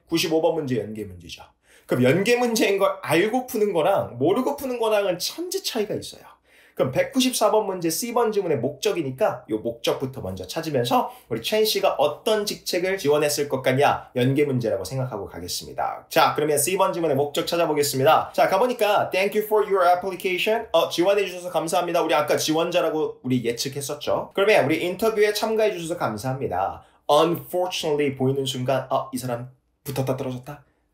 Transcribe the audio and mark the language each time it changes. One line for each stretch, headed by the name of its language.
Korean: 95번 문제 연계 문제죠. 그럼 연계 문제인 걸 알고 푸는 거랑 모르고 푸는 거랑은 천지 차이가 있어요. 그럼 194번 문제 C번 지문의 목적이니까 이 목적부터 먼저 찾으면서 우리 첸 씨가 어떤 직책을 지원했을 것 같냐 연계 문제라고 생각하고 가겠습니다. 자, 그러면 C번 지문의 목적 찾아보겠습니다.
English: 자,
Korean: 가보니까
English: Thank you for your application.
Korean: 지원해 주셔서 감사합니다. 우리 아까 지원자라고 우리 예측했었죠. 그러면 우리 인터뷰에 참가해 주셔서 감사합니다. Unfortunately 보이는 순간 이 사람 붙었다 떨어졌다?